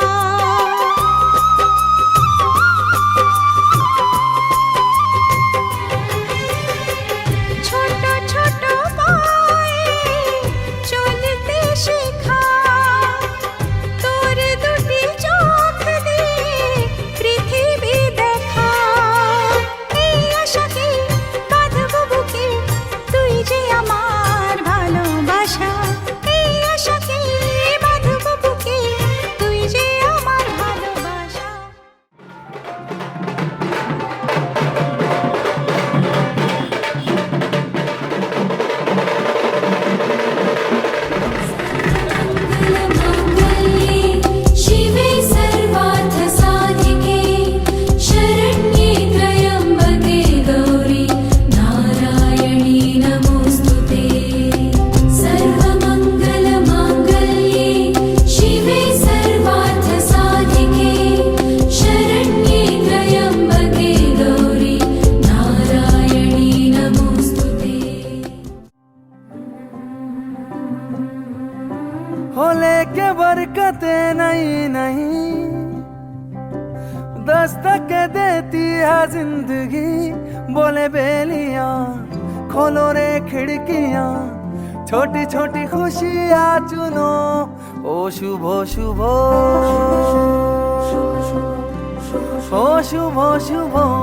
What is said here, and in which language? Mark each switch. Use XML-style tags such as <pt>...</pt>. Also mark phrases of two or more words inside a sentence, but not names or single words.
<bn>ছোট ছোট পায়ে চলতে শেখা তোর দুটি চোখ দিয়ে পৃথিবী দেখা আমার ভালোবাসা এই আশাকে বাঁধব বুকে তুই যে আমার ভালোবাসা</bn> <sa>শিবে সর্বার্থ সাধিকে শরণ্যে ত্রয়ম্বকে গৌরী নারায়ণী নমোস্তুতে सर्वमंगल मांगल्ये शिवे सर्वार्थ साधिके शरण्ये त्र्यंबके गौरी नारायणी नमोस्तुते</sa> <hi>हो लेके बरकते नहीं नहीं दस्तक देती है जिंदगी बोले बेलियां खोलो रे खिड़कियां छोटी छोटी खुशियां चुनो ओ शुभ शुभ ओ शुभ शुभ</hi>